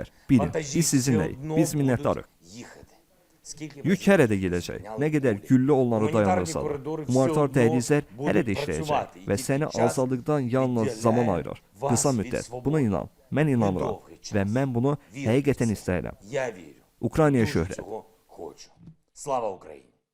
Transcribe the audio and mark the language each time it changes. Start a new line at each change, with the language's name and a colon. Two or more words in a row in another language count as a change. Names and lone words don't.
Azerbaijani: Bilin, biz sizinləyik, biz minnətdarıq. Yük hələ də gedəcək. Nə qədər güllə onları dayandırsa da. Humanitar dəhlizlər hələ də işləyəcək və səni azadlıqdan yalnız zaman ayırır. Qısa müddət. Buna inan. Mən inanıram və mən bunu həqiqətən istəyirəm.
Ukrainian: Я вірю.
Azerbaijani: Ukraynaya
Ukrainian: Дуже
Azerbaijani: şöhrət.
Ukrainian: цього хочу. Слава Україні!